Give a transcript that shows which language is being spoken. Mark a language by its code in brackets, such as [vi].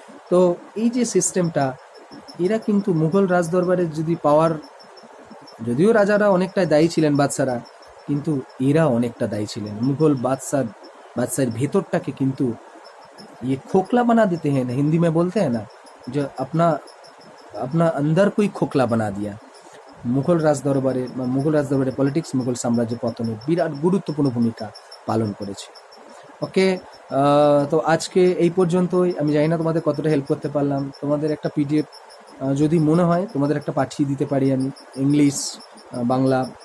[bn] তো এই যে সিস্টেমটা, এরা কিন্তু মুঘল রাজদরবারের যদি পাওয়ার, যদিও রাজারা অনেকটা দায়ী ছিলেন, বাদশারা, কিন্তু এরা অনেকটা দায়ী ছিলেন। [hi] মুঘল बादशाह [bn] ভেতরটাকে কিন্তু [hi] ये खोखला बना देते हैं ना, हिंदी में बोलते हैं ना, जो अपना अंदर कोई खोखला बना दिया। [bn] মুঘল রাজদরবারে বা মুঘল রাজদরবারে পলিটিক্স মুঘল সাম্রাজ্যের পতনে বিরাট গুরুত্বপূর্ণ ভূমিকা পালন করেছে। ওকে, তো আজকে এই পর্যন্তই। আমি জানি না তোমাদের কতটা হেল্প করতে পারলাম। তোমাদের একটা পিডিএফ যদি মনে হয় তোমাদের একটা পাঠিয়ে দিতে পারি আমি, ইংলিশ, বাংলা।